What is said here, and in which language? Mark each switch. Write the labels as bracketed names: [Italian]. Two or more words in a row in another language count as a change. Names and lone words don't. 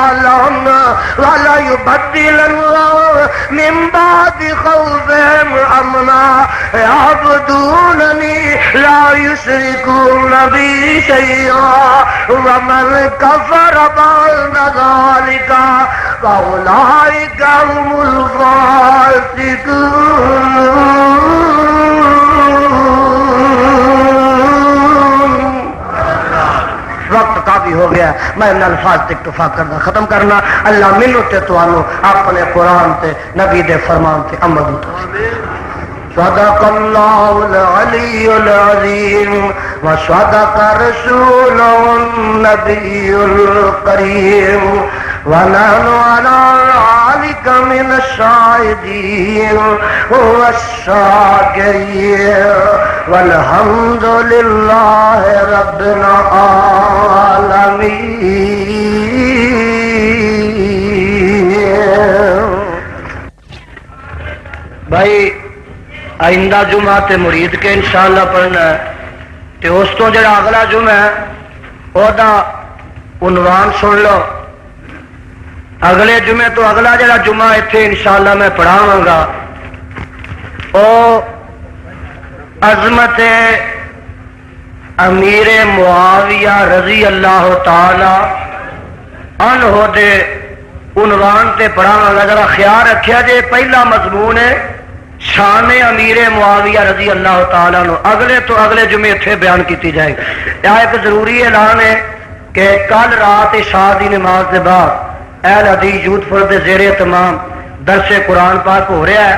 [Arabic] لهم وليبدلنهم من بعد خوفهم امنا يعبدونني لا يشركون بي شيئا ومن كفر بعد ذلك فأولئك هم الفاسقون۔ [Punjabi] وقت کافی ہو گیا، میں ان الفاظ تک اکتفا کرنا ختم کرنا۔ اللہ مینوں تے تانوں اپنے قرآن تے نبی دے فرمان تے عمل دی توفیق۔ [Arabic] صدق اللہ العلی العظیم وصدق رسوله النبی الکریم ونحن على ذلك من الشاهدين والشاكرين والحمد لله رب العالمين۔ [Punjabi] بھائی آئندہ جمعہ تے مرید کے انشاءاللہ پڑھنا ہے تے اس تو جڑا اگلا جمعہ ہے وہ دا عنوان سن لو۔ اگلے جمعے تو اگلا جڑا جمعہ اتنے انشاءاللہ میں پڑھاواں گا او عظمت امیر معاویہ [Arabic] رضی اللہ تعالی عنہ [Punjabi] دے عنوان تے پڑھاواں گا۔ ذرا خیال رکھیا جے پہلا مضمون ہے شان امیر معاویہ [Arabic] رضی اللہ تعالیٰ عنہ، [Punjabi] اگلے تو اگلے جمعے اتنے بیان کیتی جائے گی۔ [Urdu] یہ ایک ضروری اعلان ہے کہ کل رات عشاء دی نماز کے بعد اہل حدیث یوتھ فور دے زیر اہتمام درس قرآن پاک ہو رہا ہے۔